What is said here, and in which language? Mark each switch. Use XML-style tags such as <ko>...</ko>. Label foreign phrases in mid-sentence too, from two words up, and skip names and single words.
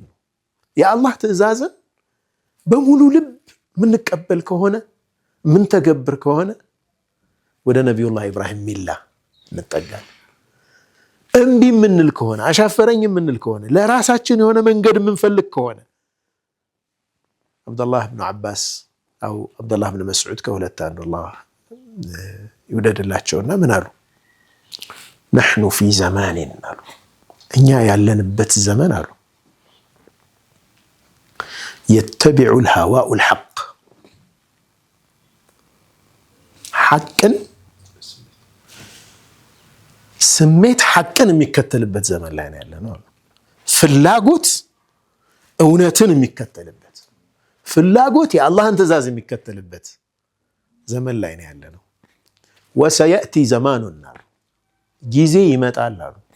<am>የአላህ ትእዛዝን በሙሉ ልብ ምንቀበል ከሆነ ምን ተገብር ከሆነ ወደ ነቢዩላህ ኢብራሂም ሚላ እንጠጋለን። እምቢ ምንል ከሆነ አሻፈረኝ ምንል ከሆነ ለራሳችን የሆነ መንገድ ምንፈልግ ከሆነ አብዱላህ ብን አባስ አው አብዱላህ ብን መስዑድ ከሁለት አንዱ አላህ ይወደድላቸውና ምን አሉ?</am> <ar>نحن في زمان</ar> <am>አሉ እኛ ያለንበት ዘመን አሉ</am> <ar>يتبع الهواء الحق حقን</ar> <am>ስሜት ሐቅን የሚከተልበት ዘመን ላይ ነው ያለነው። ፍላጎት እውነትን የሚከተልበት ፍላጎት የአላህን ትእዛዝ የሚከተልበት ዘመን ላይ ነው ያለነው።</am> <ar>وسيأتي زمان</ar> <am>አሉ ጊዜ ይመጣል አሉ</am>